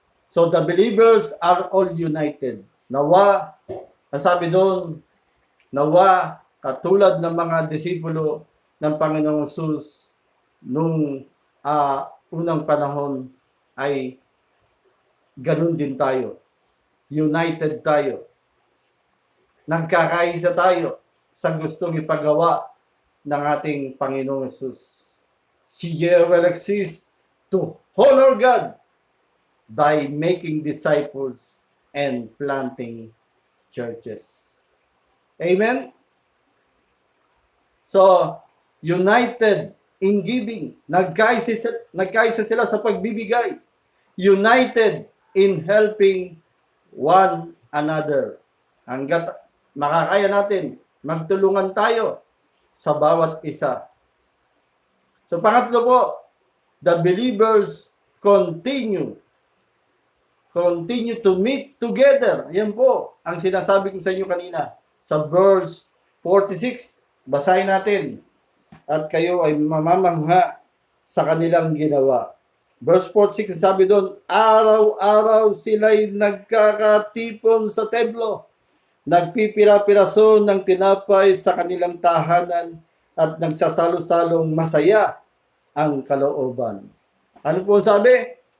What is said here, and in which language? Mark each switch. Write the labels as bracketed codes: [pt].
[en] So the believers are all united. [tl] Nawa, nasabi doon, nawa, katulad ng mga disipulo ng Panginoong Jesus nung unang panahon ay ganun din tayo. United tayo. Nagkakaisa tayo sa gustong ipagawa ng ating Panginoong Jesus. [en] Si year will exist to honor God by making disciples and planting churches. Amen? So, united in giving. [tl] Nagkaisa sila sa pagbibigay. [en] United in helping one another. [tl] Hanggat makakaya natin, magtulungan tayo sa bawat isa. [en] So [tl] pangatlo po, [en] the believers continue to meet together. [tl] Yan po ang sinasabi ko sa inyo kanina. Sa verse 46, basahin natin. At kayo ay mamamangha sa kanilang ginawa. Verse 46, sabi doon, araw-araw sila'y nagkakatipon sa templo, nagpipira-piraso ng tinapay sa kanilang tahanan at nagsasalo-salong masaya ang kalooban. Ano po sabi?